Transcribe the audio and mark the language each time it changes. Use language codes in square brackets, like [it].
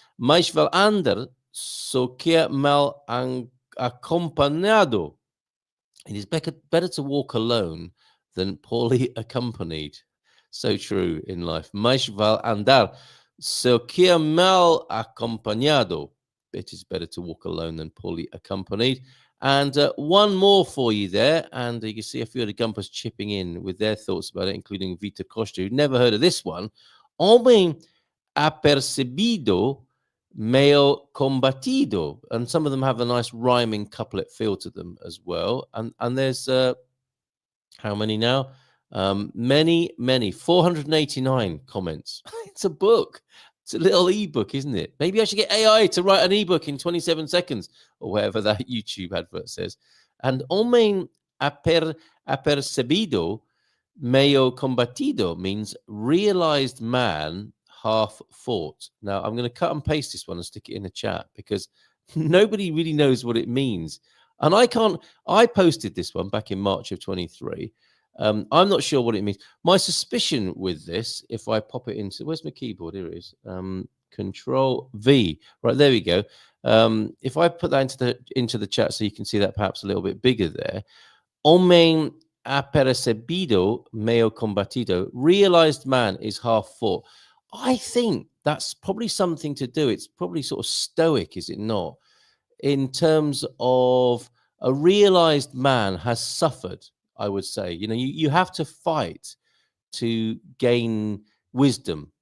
[pt] Mais vale andar so que mal acompanhado. [en] It is better to walk alone than poorly accompanied. So true in life. [pt] Mais vale andar so que mal acompanhado. [en] It is better to walk alone than poorly accompanied. And one more for you there. And you can see a few of the Gumpers chipping in with their thoughts about it, including Vita Costa, who never heard of this one. [pt] Homem apercebido, meio combatido. [en] And some of them have a nice rhyming couplet feel to them as well. And there's, how many now? Many, 489 comments. It's a book. It's a little ebook, isn't it? Maybe I should get AI to write an ebook in 27 seconds or whatever that YouTube advert says. And [pt] homem apercebido, meio combatido [en] means realized man, half fought. Now, I'm going to cut and paste this one and stick it in the chat because nobody really knows what it means. And I posted this one back in March of 23. I'm not sure what it means. My suspicion with this, if I pop it into, where's my keyboard? Here it is. Control V. Right, there we go. If I put that into the chat so you can see that perhaps a little bit bigger there. [pt] Homem apercebido, meio combatido. [en] Realized man is half fought. I think that's probably something to do. It's probably sort of stoic, is it not? In terms of a realized man has suffered, I would say. You know, you have to fight to gain wisdom.